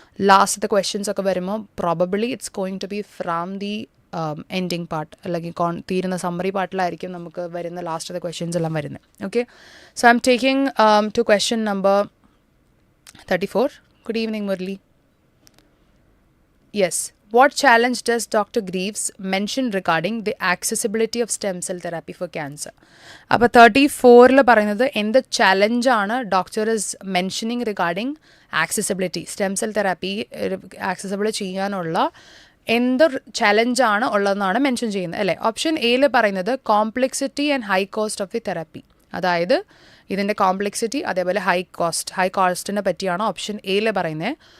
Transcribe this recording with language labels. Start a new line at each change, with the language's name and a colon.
Malayalam: ലാസ്റ്റത്തെ ക്വസ്റ്റ്യൻസ് ഒക്കെ വരുമ്പോൾ probably
English: it's going to be from the ending part,
Malayalam: അല്ലെങ്കിൽ തീരുന്ന സമ്മറി പാർട്ടിലായിരിക്കും നമുക്ക് വരുന്ന ലാസ്റ്റത്തെ ക്വസ്റ്റ്യൻസ് എല്ലാം വരുന്നത്.
English: Okay, so I'm taking to question number 34. Good evening, Murli. Yes. What challenge does Dr. Greaves mention regarding the accessibility of stem cell therapy for cancer?
Malayalam: അപ്പോൾ 34 പറയുന്നത് എന്ത് ചലഞ്ചാണ് doctor is mentioning regarding accessibility, stem cell therapy accessible ചെയ്യാനുള്ള എന്ത് ചലഞ്ചാണ് ഉള്ളതെന്നാണ് mention ചെയ്യുന്നത് അല്ലേ. Option എയിൽ പറയുന്നത്
English: complexity and high cost of the therapy,
Malayalam: അതായത് ഇതിൻ്റെ കോംപ്ലെക്സിറ്റി അതേപോലെ ഹൈ കോസ്റ്റിനെ പറ്റിയാണ് ഓപ്ഷൻ എയിൽ പറയുന്നത്.